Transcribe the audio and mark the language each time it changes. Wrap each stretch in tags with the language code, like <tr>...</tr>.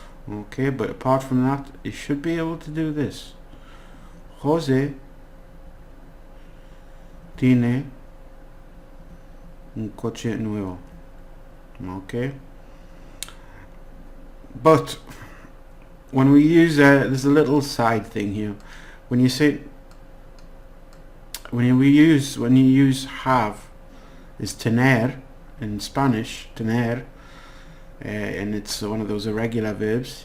<en>Okay, but apart from that, you should be able to do this.</en> <es>Jose tiene un coche nuevo.</es> <en>Okay, but when we use there's a little side thing here. When you use have, is tener in Spanish, tener, and it's one of those irregular verbs.</en>